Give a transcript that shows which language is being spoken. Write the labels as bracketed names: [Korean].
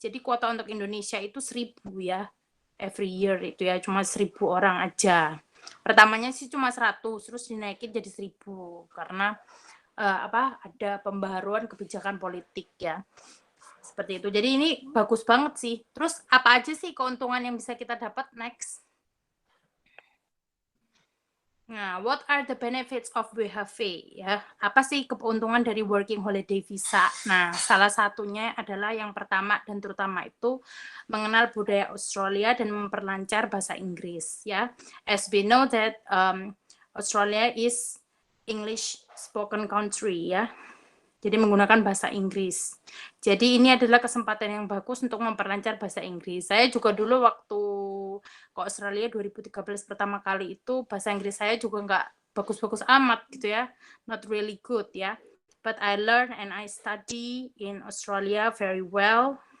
[Indonesian] Jadi kuota untuk Indonesia itu 1.000 ya, [English] every year [Indonesian] itu ya, cuma 1.000 orang aja. Pertamanya sih cuma 100, terus dinaikin jadi 1.000 karena ada pembaharuan kebijakan politik ya. Seperti itu. Jadi ini bagus banget sih. Terus apa aja sih keuntungan yang bisa kita dapat? [English] Next. Nah, what are the benefits of WHV ya? [Indonesian] Apa sih keuntungan dari working holiday visa? Nah, salah satunya adalah yang pertama dan terutama itu mengenal budaya Australia dan memperlancar bahasa Inggris ya. [English] As we know that Australia is English spoken country ya. [Indonesian] Jadi menggunakan bahasa Inggris. Jadi ini adalah kesempatan yang bagus untuk memperlancar bahasa Inggris. Saya juga dulu waktu ke Australia 2013 pertama kali itu bahasa Inggris saya juga nggak bagus-bagus amat gitu ya. [English] Not really good ya. But I learn and I study in Australia very well.